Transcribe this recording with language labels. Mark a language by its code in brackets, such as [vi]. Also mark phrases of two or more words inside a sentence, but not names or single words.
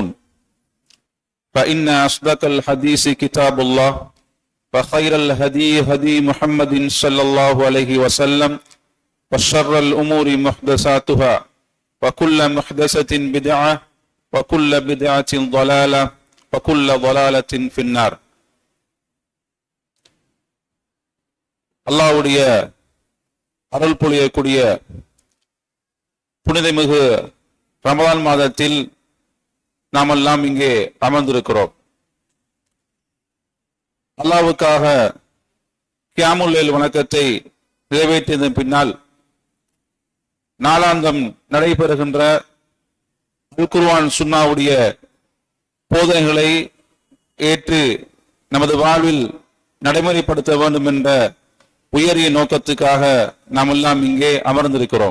[ar] فإن أصدق الحديث كتاب الله وخير الهدي هدي محمد صلى الله عليه وسلم وشر الأمور محدثاتها وكل محدثة بدعة وكل بدعة ضلالة وكل ضلالة في النار. [ta] அல்லாஹ்வுடைய அருள் பொழியக்கூடிய புனிதமிகு ரமலான் மாதத்தில் நாமெல்லாம் இங்கே அமர்ந்திருக்கிறோம். அல்லாஹ்வுக்காக [ar] قيام الليل [ta] வணக்கத்தை நிறைவேற்றியதன் பின்னால் நாளாந்தம் நடைபெறுகின்ற அல் குர்ஆன் சுன்னாவுடைய போதனைகளை ஏற்று நமது வாழ்வில் நடைமுறைப்படுத்த வேண்டும் என்ற உயரிய நோக்கத்துக்காக நாம் எல்லாம் இங்கே அமர்ந்திருக்கிறோம்.